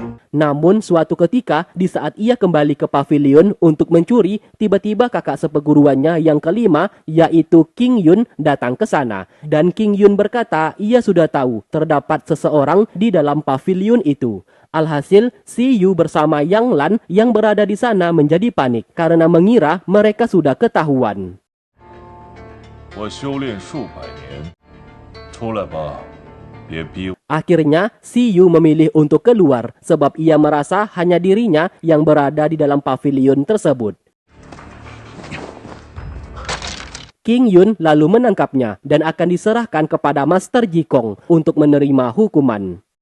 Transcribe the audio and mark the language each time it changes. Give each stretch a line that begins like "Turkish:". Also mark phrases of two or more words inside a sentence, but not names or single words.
Indonesian: Namun suatu ketika di saat ia kembali ke pavilion untuk mencuri, tiba-tiba kakak seperguruannya yang kelima yaitu King Yun datang ke sana. Dan King Yun berkata ia sudah tahu terdapat seseorang di dalam pavilion itu. Alhasil, si Yu bersama Yang Lan yang berada di sana menjadi panik karena mengira mereka sudah ketahuan.
Chinese: 我修炼数百年，出来吧，别逼我。
Indonesian: Akhirnya, si Yu memilih untuk keluar sebab ia merasa hanya dirinya yang berada di dalam pavilion tersebut. King Yun lalu menangkapnya dan akan diserahkan kepada Master Jikong untuk menerima hukuman.